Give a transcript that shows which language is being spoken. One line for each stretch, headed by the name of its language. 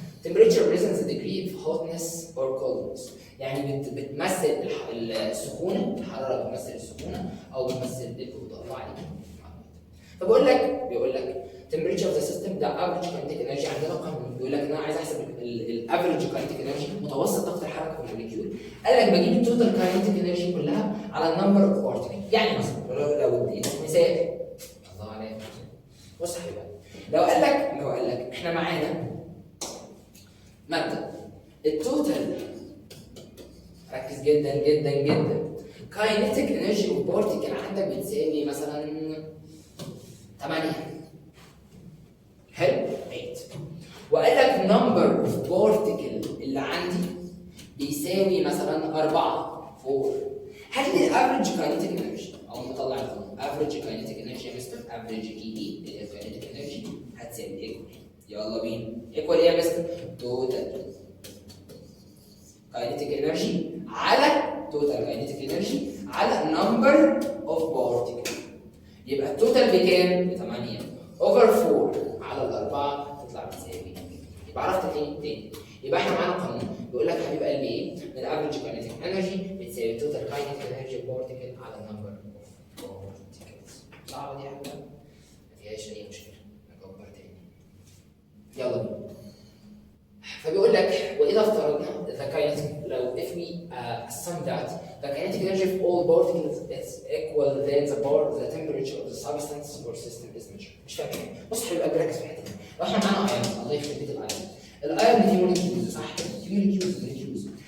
English: temperature represents the degree of hotness or coldness.
Arabic: يعني بتمثل السخونه، الحراره بتمثل السخونه او بتمثل البروده. الله عليك. فبقول لك بيقول لك
English: temperature of the system
Arabic: ده
English: average kinetic energy.
Arabic: عندنا قانون بيقول لك ان انا عايز احسب الافريج kinetic energy، متوسط طاقه الحركه في الموليكيول. قال لك بجيب التوتال kinetic energy كلها على النمبر اوف بارتيكل. يعني مثلا لو اديتك مثال، الله عليك، بص يا حبيبي، لو قال لك احنا معانا ماده التوتال، ركز جدا جدا جدا،
English: kinetic energy of particle
Arabic: عندك بتساوي مثلا 8. حلو؟ 8. وقال لك
English: number of particle
Arabic: اللي عندي بيساوي مثلا 4 4. هات لي الافريج kinetic energy او نطلع القانون.
English: average kinetic energy
Arabic: يا مستر، average كي اي اللي هي kinetic energy هتساوي ايكوال. يلا بينا.
English: equal
Arabic: ايه يا مستر؟
English: total kinetic energy
Arabic: على
English: total kinetic energy على number of particle.
Arabic: يبقى التوتال بكام؟ ب 8 اوفر 4 على الاربعه تطلع بتساوي. يبقى عرفت تاني. يبقى احنا معانا قانون بيقول لك حبيب قلبي ايه؟ ان الافريج كاينتيك انرجي بتساوي توتال كاينتيك انرجي بارتيكل على النمبر اوف بارتيكلز. صعبه دي يا حبيبي؟ ما فيهاش اي مشكله. نكبر تاني. يلا بينا. فبيقول لك واذا افترضنا
English: the kinetic
Arabic: لو
English: if we assume that the kinetic energy of all particles is equal then the temperature of the substance or system is measured.
Arabic: مش فاهم ايه؟ بص يا حبيبي ركز في الحته دي. لو احنا معانا ايون، الله يخرب بيت الايون دي موليكيولز صح؟ دي موليكيولز.